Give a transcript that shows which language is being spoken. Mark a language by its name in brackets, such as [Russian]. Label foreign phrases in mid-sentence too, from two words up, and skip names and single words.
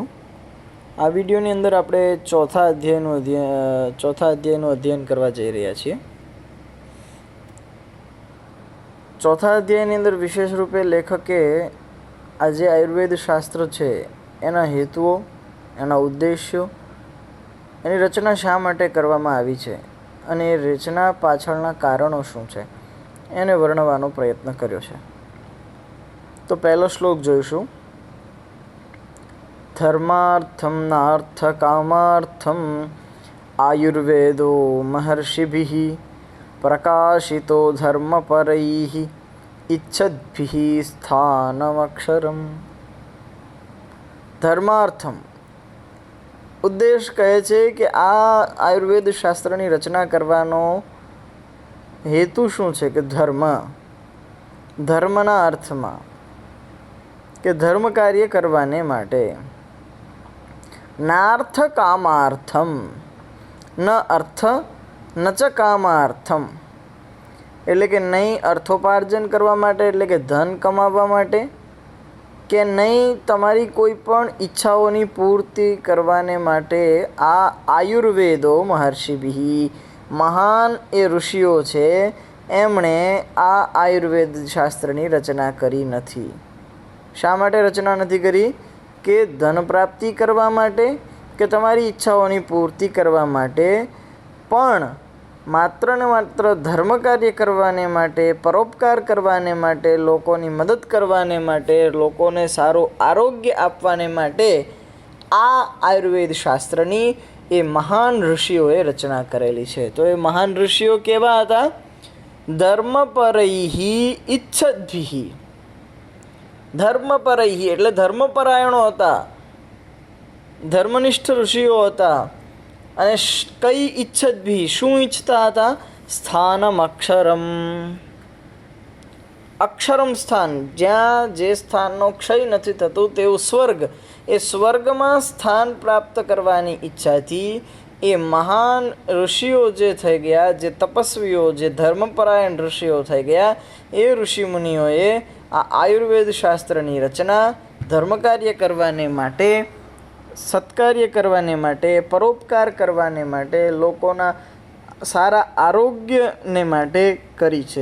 [Gujarati] આ વિડિયોની અંદર આપણે ચોથા અધ્યાયનું અધ્યયન કરવા જઈ રહ્યા છીએ। ચોથા અધ્યાયની અંદર વિશેષ રૂપે લેખકે આજ આયુર્વેદ શાસ્ત્ર હૈ એના હેતુઓ, એના ઉદ્દેશ્યો, એની રચના શા માટે કરવામાં આવી છે અને રચના પાછળના કારણો શું છે એને વર્ણવવાનો પ્રયત્ન કર્યો છે। તો પહેલો શ્લોક જોઈશું। [Sanskrit] धर्मार्थं नार्थ कामार्थं आयुर्वेदो महर्षिभिः प्रकाशितो धर्मपरैः इच्छद्भिः स्थानमक्षरम्। [Gujarati] ધર્માર્થમ ઉદ્દેશ્ય કહે છે કે આ આયુર્વેદ શાસ્ત્રની રચના કરવાનો હેતુ શું છે કે ધર્મના અર્થમાં કે ધર્મ કાર્ય કરવાને માટે। [Sanskrit] नार्थ कामार्थम, न अर्थ न च कामार्थम, [Gujarati] એટલે કે નહીં અર્થોપાર્જન કરવા માટે એટલે કે ધન કમાવવા માટે, કે નહીં તમારી કોઈ પણ ઈચ્છાઓની પૂર્તિ કરવાને માટે આ [Sanskrit] आयुर्वेदो महर्षिभिः, [Gujarati] મહાન એ ઋષિઓ છે એમણે આ આયુર્વેદ શાસ્ત્રની રચના કરી નથી। શા માટે રચના નથી કરી? કે ધન પ્રાપ્તિ કરવા માટે, કે તમારી ઈચ્છાઓની પૂર્તિ કરવા માટે, પણ માત્ર ને માત્ર ધર્મ કાર્ય કરવાને માટે, પરોપકાર કરવાને માટે, લોકોની મદદ કરવાને માટે, લોકોને સારો આરોગ્ય આપવાને માટે આ આયુર્વેદ શાસ્ત્રની એ મહાન ઋષિઓએ રચના કરેલી છે। તો એ મહાન ઋષિઓ કેવા હતા? [Sanskrit] धर्मपरैः इच्छद्भिः। [Gujarati] ધર્મપરૈઃ એટલે ધર્મપરાયણો હતા, ધર્મનિષ્ઠ ઋષિઓ હતા। અને કઈ ઈચ્છદ્ભિ, શું ઈચ્છતા હતા? [Sanskrit] स्थानम अक्षरम, अक्षरम स्थान, [Gujarati] જ્યાં જે સ્થાનનો ક્ષય નથી થતું તેવું સ્વર્ગ, એ સ્વર્ગમાં સ્થાન પ્રાપ્ત કરવાની ઈચ્છાથી એ મહાન ઋષિઓ જે થઈ ગયા, જે તપસ્વીઓ, જે ધર્મપરાયણ ઋષિઓ થઈ ગયા, એ ઋષિમુનિઓએ આ આયુર્વેદ શાસ્ત્રની રચના ધર્મકાર્ય કરવાને માટે, સત્કાર્ય કરવાને માટે, પરોપકાર કરવાને માટે, લોકોના સારા આરોગ્યને માટે કરી છે।